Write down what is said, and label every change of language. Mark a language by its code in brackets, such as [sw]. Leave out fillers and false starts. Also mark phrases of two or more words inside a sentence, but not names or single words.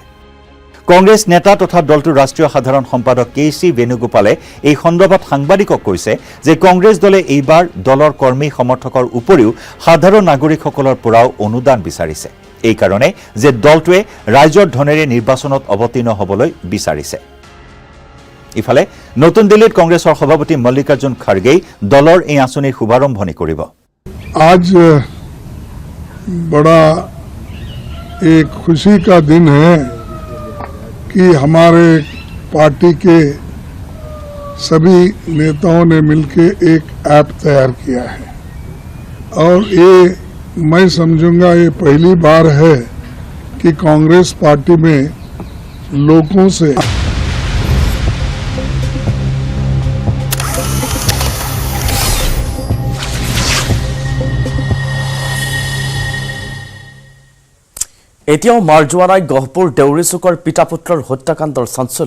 [as] কংগ্ৰেছ নেতা তথা দলটোৰ ৰাষ্ট্ৰীয় সাধাৰণ সম্পাদক KC বেণুগোপালে এই সন্দৰ্ভত সাংবাদিকক কৈছে যে কংগ্ৰেছ দলে এইবাৰ দলৰ কৰ্মী সমৰ্থকৰ উপৰিও সাধাৰণ নাগৰিকসকলৰ পৰাও অনুদান বিচাৰিছে। এই কাৰণে যে দলটোৱে ৰাইজৰ ধনেৰে নিৰ্বাচনত অৱতীৰ্ণ হ'বলৈ বিচাৰিছে। ইফালে নতুন দিল্লীত কংগ্ৰেছৰ সভাপতি মল্লিকাৰ্জুন খাৰ্গেই দলৰ এই আঁচনিৰ শুভাৰম্ভণি কৰিব। [hi] आज बड़ा एक खुशी का दिन है कि हमारे पार्टी के सभी नेताओं ने मिलकर एक ऐप तैयार किया है, और ये मैं समझूंगा ये पहली बार है कि कांग्रेस पार्टी में लोगों से [as] এতিয়াও মাৰ যোৱা নাই গহপুৰ দেউৰীচুকৰ পিতা পুত্ৰৰ হত্যাকাণ্ডৰ চাঞ্চল্য।